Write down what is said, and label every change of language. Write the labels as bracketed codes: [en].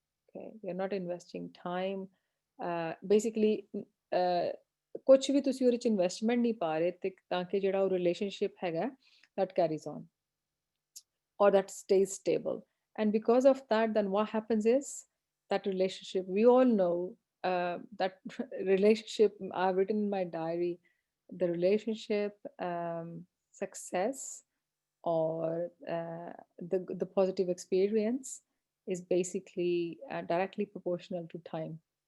[en] Okay, you're not investing time. [pa] Basically, ਕੁਝ ਵੀ ਤੁਸੀਂ ਉਹਦੇ ਚ ਇਨਵੈਸਟਮੈਂਟ ਨਹੀਂ ਪਾ ਰਹੇ ਤੇ ਤਾਂ ਕਿ ਜਿਹੜਾ ਉਹ ਰਿਲੇਸ਼ਨਸ਼ਿਪ ਹੈਗਾ [en] that carries on or that stays stable. And because of that, then what happens is that relationship, we all know that relationship, I've written in my diary, the relationship success or the positive experience is basically directly proportional to time.